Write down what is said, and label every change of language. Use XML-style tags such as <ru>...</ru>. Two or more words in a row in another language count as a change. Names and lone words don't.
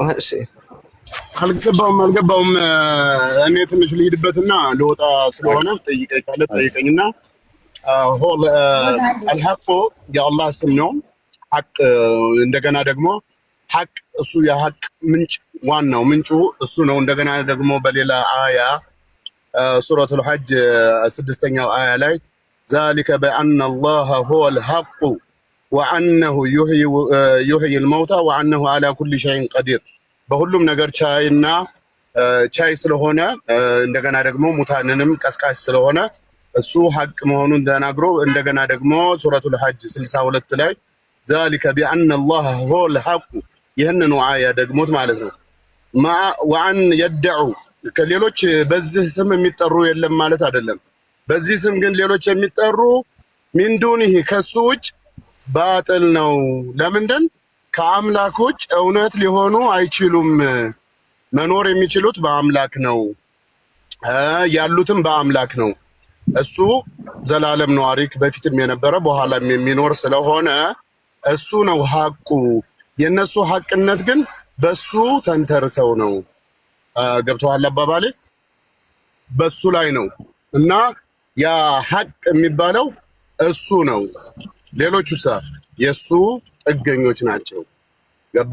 <am>አልገባውም እኔ ትንሽ ልሂድበትና ልወጣ ስለሆነ ጠይቀኝና ሆል አልሐቁ የአላህ ስም ነው ሐቅ እንደገና ደግሞ ሐቅ እሱ የሐቅ ምንጭ ዋናው ምንጩ እሱ ነው እንደገና ደግሞ በሌላ አያ ሱረቱል ሐጅ 6ኛው አያ ላይ</am> <ar>ذلك بأن الله هو الحق وأنه يحيي الموتى وأنه على كل شيء قدير</ar> <am>በሁሉም ነገር ቻይና ቻይ ስለሆነ እንደገና ደግሞ ሙታንንም ቀስቃሽ ስለሆነ እሱ ሐቅ መሆኑን ተናግሮ እንደገና ደግሞ ሱረቱል ሐጅ 62 ላይ</am> <ar>ذلك بأن الله هو الحق</ar> <am>ይህንን አያ ደግሞት ማለት ነው</am> <ar>وأن يدعوا</ar> <am>ከሌሎች በዚህ ስም የሚጠሩ የለም ማለት አይደለም በዚህ ስም ግን ሌሎች የሚጠሩ</am> <ar>من دونه</ar> <am>ከሱ ውጭ ባጥል ነው ለምንድን ከአምላኮች እውነት ሊሆኑ አይችሉም መኖር የሚችሉት በአምላክ ነው ያሉትም በአምላክ ነው እሱ ዘላለም ነዋሪክ በፊትም የነበረ በኋላም የሚኖር ስለሆነ እሱ ነው ሐቁ የነሱ ሐቅነት ግን በሱ ተንተርሰው ነው ገብቷል አባባሌ በሱ ላይ ነው እና ያ ሐቅ የሚባለው እሱ ነው ሌሎቹስ የሱ ጥገኞች ናቸው ገባ</am>